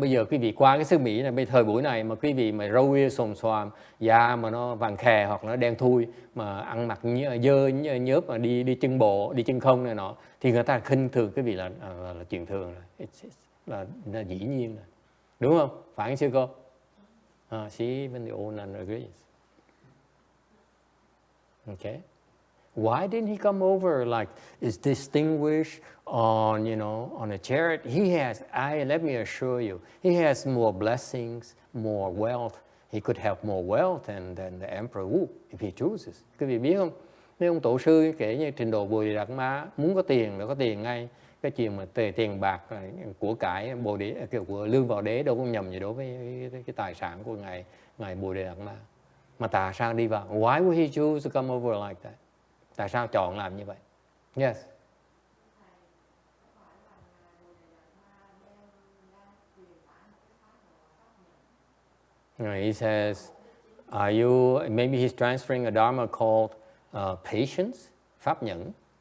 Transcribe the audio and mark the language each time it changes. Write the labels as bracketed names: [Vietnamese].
[Vietnamese] Bây giờ quý vị qua cái xứ Mỹ này, bây thời buổi này mà quý vị mà râu ria xồm xoàm, da mà nó vàng khè hoặc nó đen thui, mà ăn mặc dơ nhớp mà đi chân bộ, đi chân không này nọ, thì người ta khinh thường quý vị là chuyện thường rồi, là dĩ nhiên rồi, đúng không? Phải không sư cô? [English] She even the old nun agrees. Okay. Why didn't he come over like is distinguished on, you know, on a chariot? Let me assure you, he has more blessings, more wealth. He could have more wealth than the Emperor Wu if he chooses. [Vietnamese] Quý vị biết không? Nếu ông tổ sư kể như trình độ Bodhidharma muốn có tiền là có tiền ngay. Cái chuyện mà tiền bạc của cải của lương vào đế đâu có nhầm gì đối với cái tài sản của ngài Bodhidharma. Mà tại sao đi vào? [English] Why would he choose to come over like that? [Vietnamese] Tại sao chọn làm như vậy? [English] Yes. He says, maybe he's transferring a Dharma called patience, pháp nhẫn.